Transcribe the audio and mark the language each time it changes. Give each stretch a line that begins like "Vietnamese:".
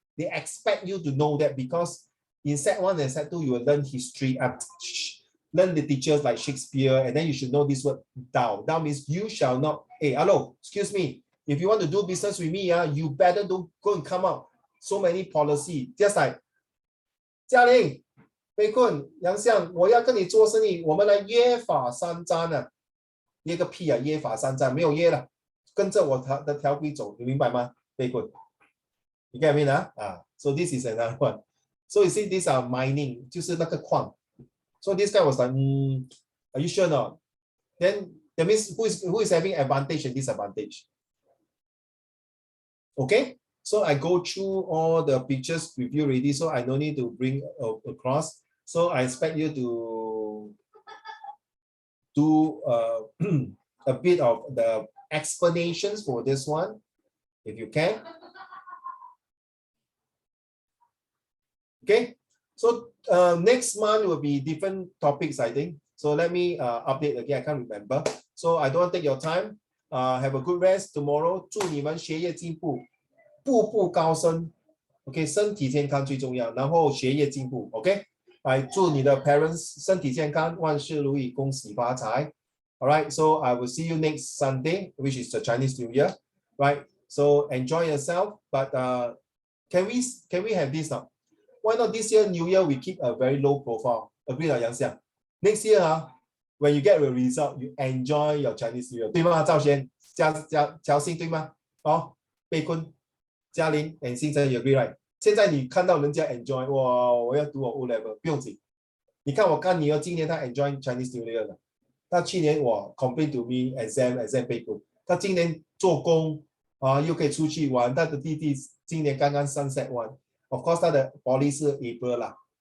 English: They expect you to know that because in set 1 and set 2, you will learn history, learn the teachers like Shakespeare, and then you should know this word thou. Thou means you shall not, hey, hello, excuse me. If you want to do business with me, you better don't go and come up so many policy. Just like,
Chinese: 嘉玲、贝坤、杨相，我要跟你做生意，我们来约法三章啊！约个屁啊！约法三章没有约了，跟着我的条规走，你明白吗？贝坤。
English: You get me so this is another one. So you see, these are mining,
Chinese: 就是那个矿。
English: So this guy was like, are you sure not? Then that means who is having advantage and disadvantage? Okay, so I go through all the pictures with you already, so I no need to bring across. So I expect you to do a bit of the explanations for this one, if you can. Okay, so next month will be different topics, I think. So let me update again. I can't remember. So I don't want to take your time. Have a good rest tomorrow.
Chinese: 祝你们学业进步，步步高升。 OK， 身体健康最重要，然后学业进步。OK， 来祝你的 parents 身体健康，万事如意，恭喜发财。
English: All right, so I will see you next Sunday, which is the Chinese New Year. Right, so enjoy yourself. But can we have this now? Why not this year, New Year, we keep a very low profile? Agree, Yang Xiang? Next year, when you get the result, you enjoy your Chinese New Year.
Chinese: 对吗？赵贤、乔欣对吗？
English: 贝坤、嘉玲 and 新生 you agree, right?
Chinese: 现在你看到人家 enjoy， 哇，我要读我 O level， 不用紧。你看我干女儿今年她
English: enjoy Chinese New Year
Chinese: 了，她去年我
English: complain to me exam
Chinese: 贝坤，她今年做工又可以出去玩，她的弟弟今年刚刚sunset one。
English: Of course,
Chinese: 他的
English: poly 是 April 啦。